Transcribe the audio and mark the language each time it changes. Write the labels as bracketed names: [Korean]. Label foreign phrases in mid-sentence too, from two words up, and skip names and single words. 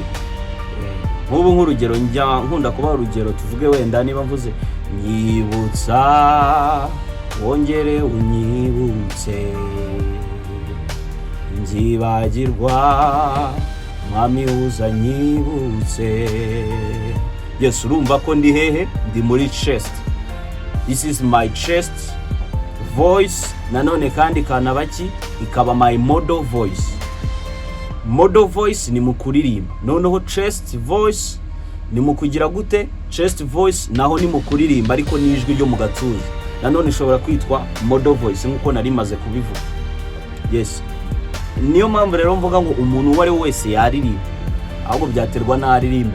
[Kinyarwanda] Nk'ubu nk'urugero, njya nkunda kuba urugero, tuvuge wenda niba mvuze nyibutsa wongere unyibutse nzibagirwa mwami uza nyibutse. Yes, urumva ko ndi hehe? Ndi muri chest. [English] This is my chest voice. [Kinyarwanda] Nanone kandi kanabaki ikaba [English] my model voice. Model voice [Kinyarwanda] ni mu kuririmba, noneho [English] chest voice [Kinyarwanda] ni mu kugira gute? Chest voice naho ni mu kuririmba ariko ni ijwi ryo mu gatuza. Nanone ishobora kwitwa [English] model voice [Kinyarwanda] nkuko nari maze kubivuga. Yes, niyo mpamvu rero mvuga ngo umuntu uwo ari wese yaririmba, ahubwo byaterwa n'aririmba.